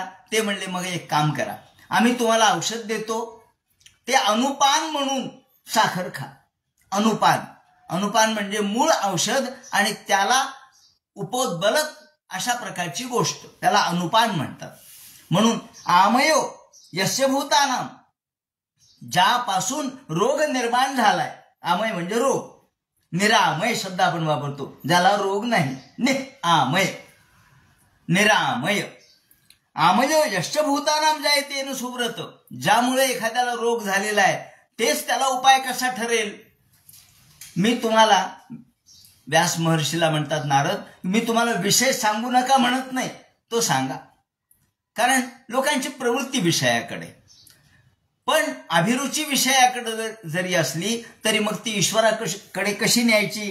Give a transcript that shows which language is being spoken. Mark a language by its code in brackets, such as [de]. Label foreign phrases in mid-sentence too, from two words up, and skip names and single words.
[mr] ते म्हणले मग एक काम करा, आम्ही तुम्हाला औषध देतो, ते अनुपान म्हणून साखर खा. अनुपान म्हणजे मूळ औषध आणि त्याला उपोद्बलक अशा प्रकारची गोष्ट, त्याला अनुपान म्हणतात. [sa] म्हणून आमयो यस्य भूतानाम, [mr] ज्यापासून रोग निर्माण झालाय, आमय म्हणजे रोग, निरामय शब्द आपण वापरतो ज्याला रोग नाही, निरामय. [sa] आमयो यस्य भूतानाम जायतेन सुब्रत, [mr] ज्यामुळे एखाद्याला रोग झालेला आहे तेच त्याला उपाय कसा ठरेल. मी तुम्हाला, व्यास महर्षीला म्हणतात नारद, मी तुम्हाला विषय सांगू नका म्हणत नाही, तो सांगा. कारण लोकांची प्रवृत्ती विषयाकडे, पण अभिरुची विषयाकडे जरी असली तरी मग ती ईश्वराकडे कशी न्यायची.